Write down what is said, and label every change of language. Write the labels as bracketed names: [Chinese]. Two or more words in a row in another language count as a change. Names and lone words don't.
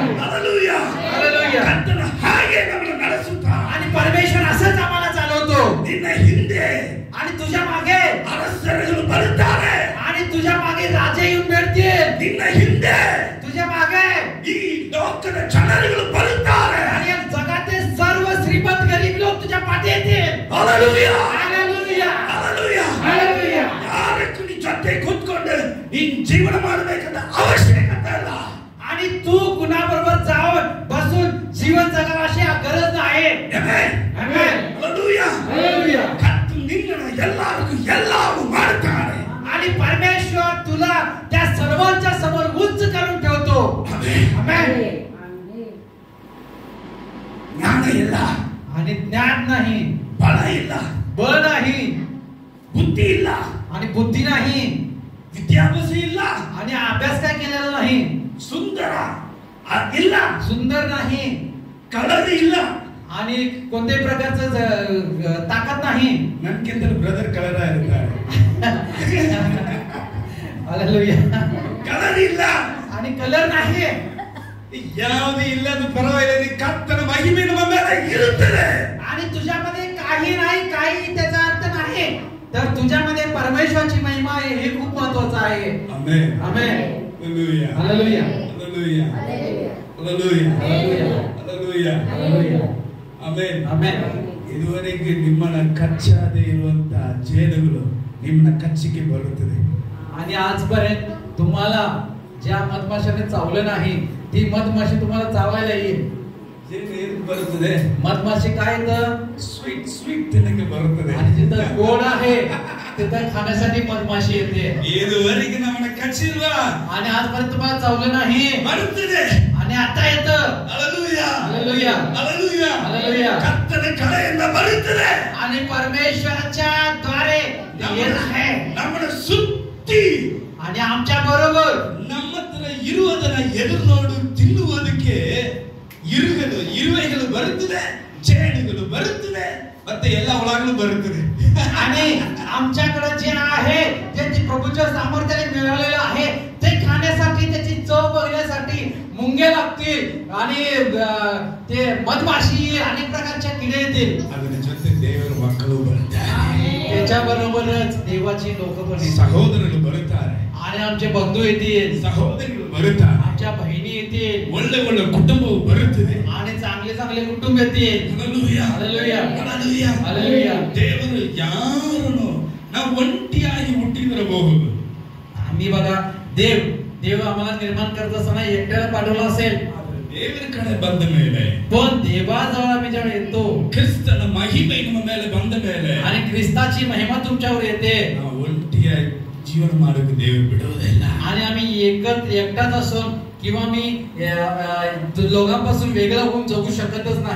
[Kannada] Hallelujah. Hallelujah. ಕರ್ತನ ಹಾಗೆ ನಮ್ಮನ್ನು ನಡೆಸುತ್ತಾನೆ. [Marathi] आणि परमेश्वर असंच आम्हाला चालवतो. [Kannada] ನಿನ್ನ ಹಿಂದೆ [Marathi] आणि तुझ्या मागे [Kannada] ಅರಸರುಗಳು ಬರುತ್ತಾರೆ. [Marathi] आणि तुझ्या मागे राजे येऊन मिळतील. [Kannada] ನಿನ್ನ ಹಿಂದೆ [Marathi] तुझ्या मागे [Kannada] ಈ ಲೋಕದ ಜನರುಗಳು ಬರುತ್ತಾರೆ. [Marathi] आणि या जगातील सर्व श्रीमंत गरीब लोक तुझ्या पाठी येतील. [Kannada] Hallelujah. Hallelujah. Hallelujah. Hallelujah. ಯಾರಕ್ಕೂ ನಿನ್ನ ಜೊತೆ ಕೂತ್ಕೊಂಡು ನೀನ್ ಜೀವನ ಮಾಡಬೇಕಂತ ಅವಶ್ಯಕತೆ ಇಲ್ಲ. [Marathi] आणि तू कुणाबरोबर जाऊन बसून जीवन जगावं अशी गरज नाही. [Kannada] Amen. [Marathi] Amen. [Kannada] Hallelujah. [Marathi] Hallelujah. [Kannada] ಕರ್ತನು ನಿನ್ನನ್ನು ಎಲ್ಲರೂ ಮಾಡುತ್ತಾನೆ. [Marathi] आणि परमेश्वर तुला त्या सर्वांच्या समोर उंच करून ठेवतो. Amen. [Kannada] ಜ್ಞಾನ ಇಲ್ಲ, [Marathi] आणि ज्ञान नाही, [Kannada] ಬಲ ಇಲ್ಲ, [Marathi] बळ नाही, [Kannada] ಬುದ್ಧಿ ಇಲ್ಲ, [Marathi] आणि बुद्धी नाही, [Kannada] ವಿದ್ಯಾಭ್ಯಾಸ ಇಲ್ಲ, [Marathi] आणि अभ्यास काय केलेला नाही, [Kannada] ಸುಂದರ ಇಲ್ಲ, [Marathi] सुंदर नाही, [Kannada] ಕಲರ್ ಇಲ್ಲ, [Marathi] आणि कोणत्याही प्रकारचं ताकद नाही. [Kannada] ನನ್ಗಿಂತ ಬ್ರದರ್ ಕಲರ್ ಇರ್ತಾರೆ. [Marathi] हालेलुया. [Kannada] ಕಲರ್ ಇಲ್ಲ, [Marathi] आणि कलर नाही, [Kannada] ಯಾವುದು ಇಲ್ಲದ ಪರವಾಗಿಲ್ಲ. ಕರ್ತನ ಮಹಿಮೆ ನಮ್ಮ ಮೇಲೆ ಇರುತ್ತದೆ. [Marathi] आणि तुझ्यामध्ये काही नाही, काही त्याचा अर्थ नाही, तर तुझ्यामध्ये परमेश्वराची महिमा आहे, हे खूप महत्त्वाचं आहे. [Kannada] ಆಮೆನ್. [Marathi] आमेन. [Kannada] Hallelujah. [Marathi] हालेलुया. [Kannada] Hallelujah. Hallelujah. Hallelujah. Hallelujah. Hallelujah. Hallelujah. Amen. Amen. ಇದುವರೆಗೆ ನಿಮ್ಮನ್ನ ಕಚ್ಚಾದೆ ಇರುವಂತಹ ಜೇನುಗಳು ನಿಮ್ಮನ್ನ ಕಚ್ಚಿಗೆ ಬರುತ್ತದೆ. [Marathi] आणि आजपर्यंत तुम्हाला ज्या मधमाशाने चावलं नाही ती मधमाशी तुम्हाला चावायला येईल. [Kannada] ಜೇನು ಏನು ಬರುತ್ತದೆ? [Marathi] मधमाशी काय तर [Kannada] ಸ್ವೀಟ್ ತಿನ್ನಕ್ಕೆ ಬರುತ್ತದೆ. [Marathi] आणि जिथं गोड आहे तिथं खाण्यासाठी मधमाशी येते. [Kannada] ಇದುವರೆಗೆ ನಮ್ಮನ್ನ ಕಚ್ಚಿಲ್ವಾ? [Marathi] आणि आजपर्यंत तुम्हाला चावलं नाही [Kannada] ಬರುತ್ತದೆ. [Marathi] आणि आता येतं. [Kannada] ಹಲ್ಲೆಲೂಯಾ, [Marathi] हालेलुया, [Kannada] ಹಲ್ಲೆಲೂಯಾ. [Marathi] हालेलुया. [Kannada] ಕರ್ತನ ಕಡೆಯಿಂದ ಬರುತ್ತದೆ. [Marathi] आणि परमेश्वराच्या द्वारे येत आहे. [Kannada] ನಮ್ಮನ್ನು ಸುತ್ತಿ [Marathi] आणि आमच्या बरोबर [Kannada] ನಮ್ಮ ಹತ್ರ ಇರುವುದನ್ನ ಎದುರು ನೋಡು ತಿನ್ನುವುದಕ್ಕೆ ಇರುವೆಗಳು ಬರುತ್ತದೆ, ಜೇನುಗಳು ಬರುತ್ತದೆ, ಮತ್ತೆ ಎಲ್ಲ ಒಳಗಲು ಬರುತ್ತದೆ. [Marathi] आणि आमच्याकडे जे आहे जे प्रभूच्या सामर्थ्याने मिळालेलं आहे ते खाण्यासाठी त्याची चव बघण्यासाठी मुंगे लागतील आणि ते मधमाशी अनेक प्रकारच्या किडे येतील. [Kannada] ಅದರ ಜೊತೆ ದೇವರ ಮಕ್ಕಳು ಬರುತ್ತಾರೆ, [Marathi] त्याच्या बरोबरच देवाची लोक पण येतील. [Kannada] ಸಹೋದರರು ಬರುತ್ತಾರೆ, [Marathi] आणि आमचे बंधू येतील, [Kannada] ಸಹೋದರಿಗಳು ಬರುತ್ತಾರೆ, [Marathi] आमच्या बहिणी येतील, [Kannada] ಒಳ್ಳೆ ಒಳ್ಳೆ ಕುಟುಂಬವು ಬರುತ್ತದೆ. [Marathi] आणि चांगले चांगले कुटुंब येतील. [Kannada] ಹಲ್ಲೆಲೂಯಾ, [Marathi] हालेलुया, [Kannada] ಹಲ್ಲೆಲೂಯಾ, [Marathi] हालेलुया. [Kannada] ದೇವರು ಯಾರನ್ನು ನಾವು ಒಂಟಿಯಾಗಿ ಹುಟ್ಟಿರಬಹುದು. [Marathi] आम्ही बघा देव आम्हाला निर्माण करत असताना एकट्याला पाठवला असेल, [Kannada] ದೇವರ ಕಡೆ ಬಂದ ಮೇಲೆ, [Marathi] पण देवाजवळ आम्ही जेव्हा येतो [Kannada] ಕ್ರಿಸ್ತನ ಮಹಿಮೆ ನಮ್ಮ ಮೇಲೆ ಬಂದ ಮೇಲೆ [Marathi] आणि ख्रिस्ताची महिमा तुमच्यावर येते [Kannada] ನಾವು ಒಂಟಿಯಾಗಿ ಜೀವನ ಮಾಡೋಕೆ ದೇವರು ಬಿಡುವುದಿಲ್ಲ. [Marathi] आणि आम्ही एकटाच असून किंवा मी लोकांपासून वेगळं होऊन जगू शकतच नाही.